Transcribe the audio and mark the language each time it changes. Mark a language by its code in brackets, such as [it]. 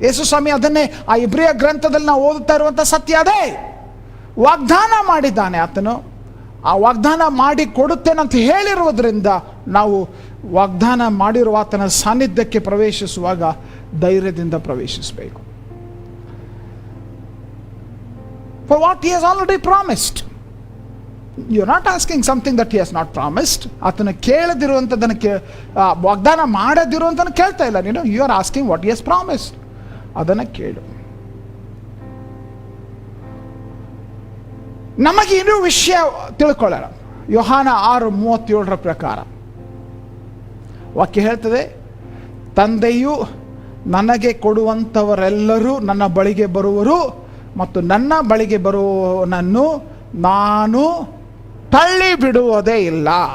[kn] ಯೇಸು ಸ್ವಾಮಿ ಅದನ್ನೇ ಆ ಇಬ್ರಿಯ ಗ್ರಂಥದಲ್ಲಿ ನಾವು ಓದುತ್ತಾ ಇರುವಂಥ ಸತ್ಯ ಅದೇ. ವಾಗ್ದಾನ ಮಾಡಿದ್ದಾನೆ ಆತನು. ಆ ವಾಗ್ದಾನ ಮಾಡಿ ಕೊಡುತ್ತೇನಂತ ಹೇಳಿರುವುದರಿಂದ ನಾವು ವಾಗ್ದಾನ ಮಾಡಿರುವ ಆತನ ಸಾನ್ನಿಧ್ಯಕ್ಕೆ ಪ್ರವೇಶಿಸುವಾಗ ಧೈರ್ಯದಿಂದ ಪ್ರವೇಶಿಸಬೇಕು. [en] For what he has already promised. You're not asking something that he has not promised. [kn] ಆತನ ಕೇಳದಿರುವಂಥದ್ದನ್ನು ವಾಗ್ದಾನ ಮಾಡದಿರುವಂಥನ್ನು ಕೇಳ್ತಾ ಇಲ್ಲ ನೀನು. [en] You are asking what he has promised. [kn] ಅದನ್ನು ಕೇಳು. ನಮಗೆ ಇನ್ನೂ ವಿಷಯ ತಿಳ್ಕೊಳ್ಳೋಣ. ಯೋಹಾನ 6:37 ಪ್ರಕಾರ ವಾಕ್ಯ ಹೇಳ್ತದೆ, ತಂದೆಯು ನನಗೆ ಕೊಡುವಂಥವರೆಲ್ಲರೂ ನನ್ನ ಬಳಿಗೆ ಬರುವರು ಮತ್ತು ನನ್ನ ಬಳಿಗೆ ಬರುವವನನ್ನು ನಾನು ತಳ್ಳಿ ಬಿಡುವುದೇ ಇಲ್ಲ.